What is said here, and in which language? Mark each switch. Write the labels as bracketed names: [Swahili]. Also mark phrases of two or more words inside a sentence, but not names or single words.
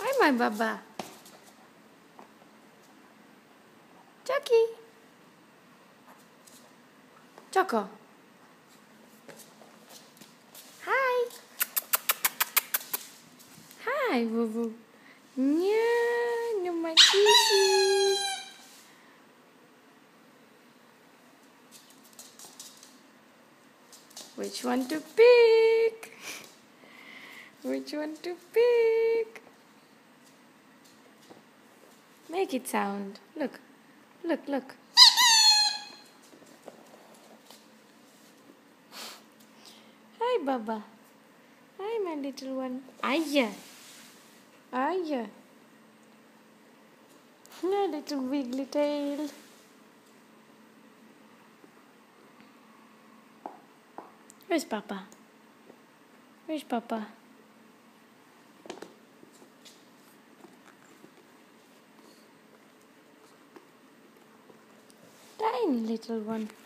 [English] Hi, Baba. Chucky. Choco. Hi. Hi, Boo Boo. Yeah, you're my kisses. Which one to pick? Which one to pick? Make it sound. Look. Look, look. Hi, Baba. Hi, my little one. Aya. Aya. My little wiggly tail. Where's Papa? Where's Papa? Tiny little one.